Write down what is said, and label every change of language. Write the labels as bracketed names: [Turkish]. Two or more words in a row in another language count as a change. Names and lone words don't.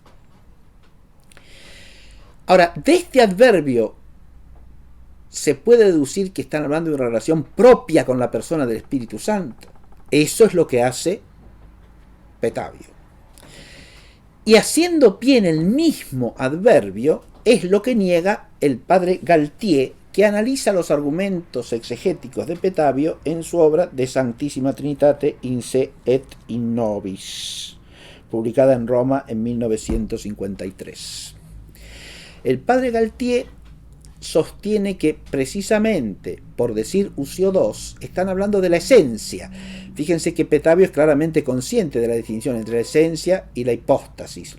[Spanish] Ahora, de este adverbio se puede deducir que están hablando de una relación propia con la persona del Espíritu Santo. Eso es lo que hace Petavio. Y haciendo pie en el mismo adverbio es lo que niega el padre Galtier, que analiza los argumentos exegéticos de Petavio en su obra De Sanctissima Trinitate in se et in nobis, publicada en Roma en 1953. El padre Galtier sostiene que precisamente por decir usiodos están hablando de la esencia. Fíjense que Petavio es claramente consciente de la distinción entre la esencia y la hipóstasis.